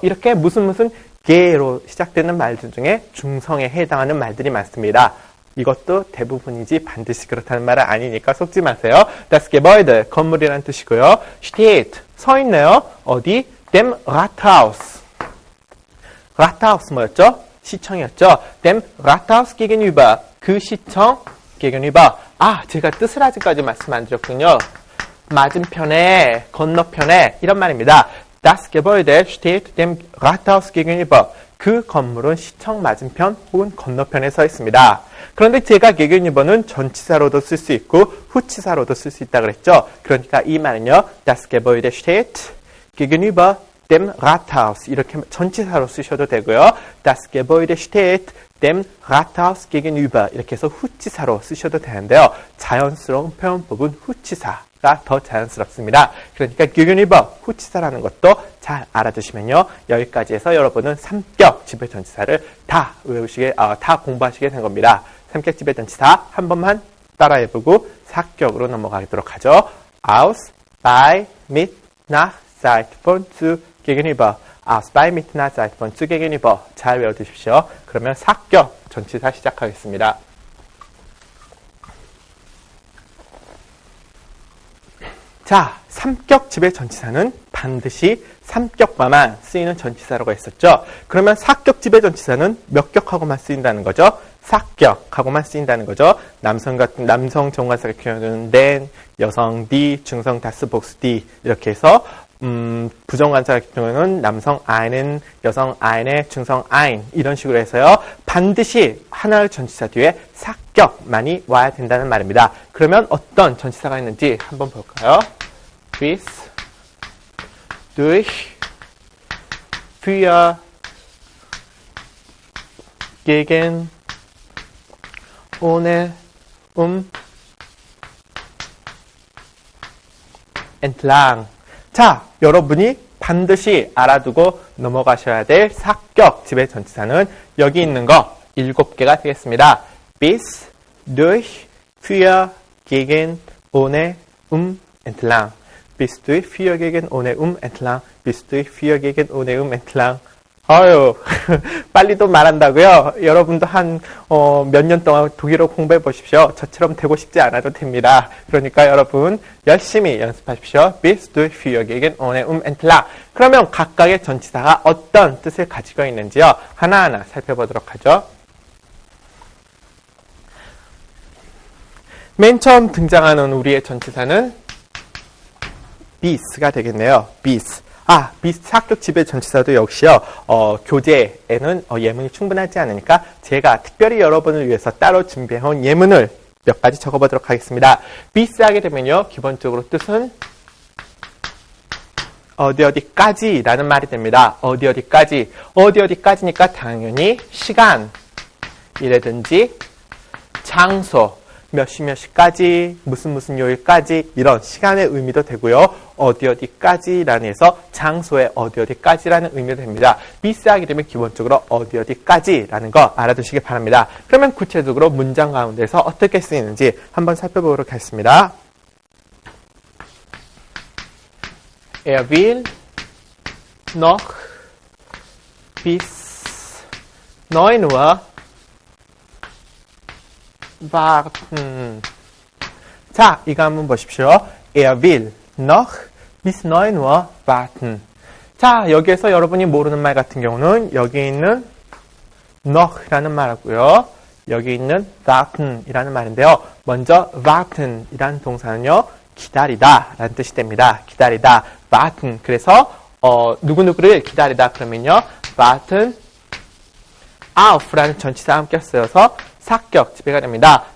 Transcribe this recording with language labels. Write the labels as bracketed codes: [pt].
[ko] 이렇게 무슨 게로 시작되는 말들 중에 중성에 해당하는 말들이 많습니다. 이것도 대부분이지 반드시 그렇다는 말은 아니니까 속지 마세요. [de] Das Gebäude, [ko] 건물이라는 뜻이고요. steht, 서 있네요. 어디? [de] Dem Rathaus. [ko] Rathaus 뭐였죠? 시청이었죠. [de] Dem Rathaus gegenüber, [ko] 그 시청 [de] gegenüber. [ko] 제가 뜻을 아직까지 말씀 안 드렸군요. 맞은편에, 건너편에 이런 말입니다. [de] Das Gebäude steht dem Rathaus gegenüber. [ko] 그 건물은 시청 맞은편 혹은 건너편에 서 있습니다. 그런데 제가 gegenüber는 전치사로도 쓸 수 있고 후치사로도 쓸 수 있다고 그랬죠. 그러니까 이 말은요. [de] Das Gebäude steht gegenüber dem Rathaus. [ko] 이렇게 전치사로 쓰셔도 되고요. [de] Das Gebäude steht dem Rathaus gegenüber. [ko] 이렇게 해서 후치사로 쓰셔도 되는데요. 자연스러운 표현법은 후치사가 더 자연스럽습니다. 그러니까 gegenüber, 후치사라는 것도 잘 알아두시면요. 여기까지 해서 여러분은 3격 지배전치사를 다 다 공부하시게 된 겁니다. 3격 지배전치사 한 번만 따라해보고 4격으로 넘어가도록 하죠. [de] Aus, bei, mit, nach, seit, von, zu, gegenüber. Aus, bei, mit, nach, seit, von, zu, gegenüber. [ko] 잘 외워두십시오. 그러면 4격 전치사 시작하겠습니다. 자, 삼격 지배 전치사는 반드시 삼격과만 쓰이는 전치사라고 했었죠. 그러면 사격 지배 전치사는 몇 격하고만 쓰인다는 거죠? 사격하고만 쓰인다는 거죠. 남성 정관사 같은 경우는 then, 여성 die, 중성 das, 복수 die 이렇게 해서 부정관사 같은 경우는 남성 einen, 여성 eine, 중성 ein 이런 식으로 해서요. 반드시 하나의 전치사 뒤에 사격만이 와야 된다는 말입니다. 그러면 어떤 전치사가 있는지 한번 볼까요? [de] bis, durch, für, gegen, ohne, entlang. [ko] 자, 여러분이 반드시 알아두고 넘어가셔야 될 사격 지배 전치사는 여기 있는 거 7개가 되겠습니다. [de] bis, durch, für, gegen, ohne, entlang. bis, durch, für, gegen, ohne, entlang. bis, durch, für, gegen, ohne, entlang. [ko] 아유, 빨리도 말한다고요? 여러분도 몇 년 동안 독일어 공부해 보십시오. 저처럼 되고 싶지 않아도 됩니다. 그러니까 여러분, 열심히 연습하십시오. [de] bis, durch, für, gegen, ohne, entlang. [ko] 그러면 각각의 전치사가 어떤 뜻을 가지고 있는지요? 하나하나 살펴보도록 하죠. 맨 처음 등장하는 우리의 전치사는 bis가 되겠네요. [de] bis. [ko] bis 사격 지배 전치사도 역시요, 교재에는 예문이 충분하지 않으니까 제가 특별히 여러분을 위해서 따로 준비해온 예문을 몇 가지 적어보도록 하겠습니다. bis 하게 되면요, 기본적으로 뜻은 어디까지 라는 말이 됩니다. 어디까지. 어디까지니까 당연히 시간이라든지 장소, 몇 시까지, 무슨 요일까지 이런 시간의 의미도 되고요. 어디까지라는 해서 장소의 어디까지라는 의미도 됩니다. bis 하게 되면 기본적으로 어디까지라는 거 알아두시기 바랍니다. 그러면 구체적으로 문장 가운데서 어떻게 쓰이는지 한번 살펴보도록 하겠습니다. [de] Er will noch bis 9 Uhr warten. [ko] 자, 이거 한번 보십시오. [de] Er will noch bis 9 Uhr warten. [ko] 자, 여기에서 여러분이 모르는 말 같은 경우는 여기 있는 noch라는 말하고요. 여기 있는 warten이라는 말인데요. 먼저 warten이라는 동사는요, 기다리다 라는 뜻이 됩니다. 기다리다. warten. 그래서 누구누구를 기다리다 그러면요, warten auf라는 전치사 함께 쓰여서 사격 지배가 됩니다.